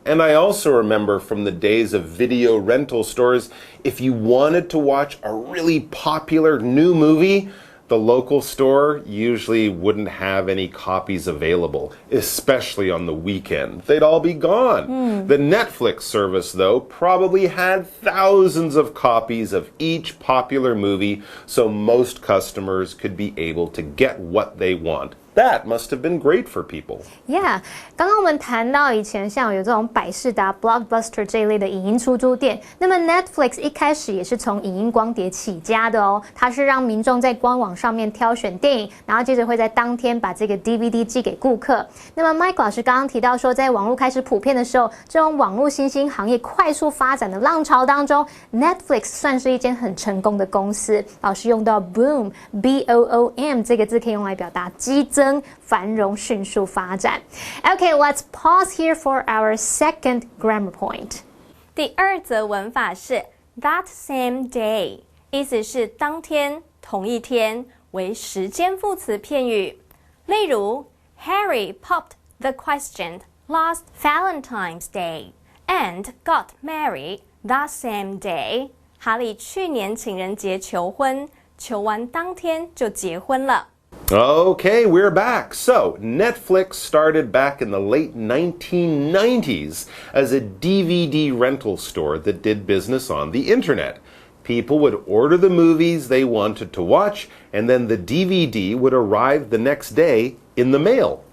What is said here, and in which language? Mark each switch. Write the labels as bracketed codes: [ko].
[en] And I also remember from the days of video rental stores, if you wanted to watch a really popular new movie, the local store usually wouldn't have any copies available, especially on the weekend. They'd all be gone. The Netflix service, though, probably had thousands of copies of each popular movie, so most customers could be able to get what they want. That must have been great for people. [zh] Yeah, 刚刚我们谈到以前像有这种百视达 Blockbuster 这一类的影音出租店，那么 Netflix 一开始也是从影音光碟起家的哦，它是让民众在官网上面挑选电影，然后接着会在当天把这个 DVD 寄给顾客。那么 Mike 老师刚刚提到说，在网络开始普遍的时候，这种网络新兴行业快速发展的浪潮当中 ，Netflix 算是一间很成功的公司。老师用到 boom B-O-O-M 这个字可以用来表达激增。繁荣迅速发展。 [en] Okay, let's pause here for our second grammar point. [zh] 第二则文法是 that same day， 意思是当天、同一天，为时间副词片语。例如 [en] Harry popped the question last Valentine's Day and got married that same day. [zh] 哈利去年情人节求婚，求完当天就结婚了。 [en] Okay, we're back. So, Netflix started back in the late 1990s as a DVD rental store that did business on the internet. People would order the movies they wanted to watch, and then the DVD would arrive the next day in the mail.